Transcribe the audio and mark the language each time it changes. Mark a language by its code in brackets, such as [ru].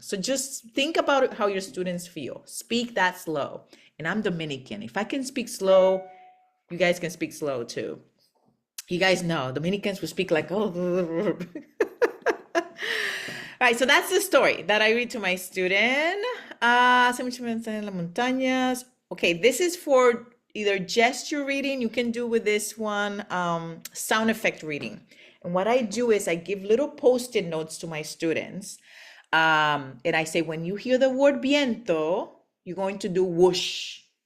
[en] So just think about how your students feel. Speak that slow. And I'm Dominican. If I can speak slow, you guys can speak slow too. You guys know Dominicans will speak like, oh. All right, so that's the story that I read to my student. [es] Hace mucho en las montañas. [en] Okay, this is for either gesture reading, you can do with this one, sound effect reading. And what I do is I give little post-it notes to my students And I say, when you hear the word viento, you're going to do whoosh.